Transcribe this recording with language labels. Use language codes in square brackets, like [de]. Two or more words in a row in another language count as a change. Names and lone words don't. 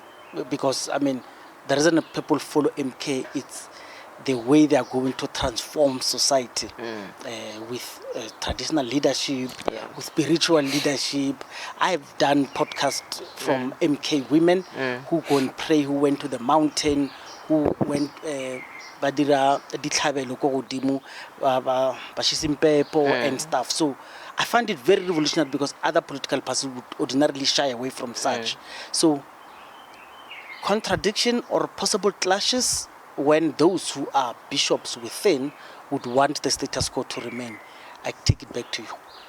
[en] Because, I mean, the reason people follow MK, it's the way they are going to transform society with traditional leadership, with spiritual leadership. I've done podcasts from MK women who go and pray, who went to the mountain, who went [tn] badira ditlhabelo ko godimo ba shisimpepo [en] and stuff. So I find it very revolutionary, because other political parties would ordinarily shy away from such. So contradiction or possible clashes when those who are bishops within would want the status quo to remain. I take it back to you.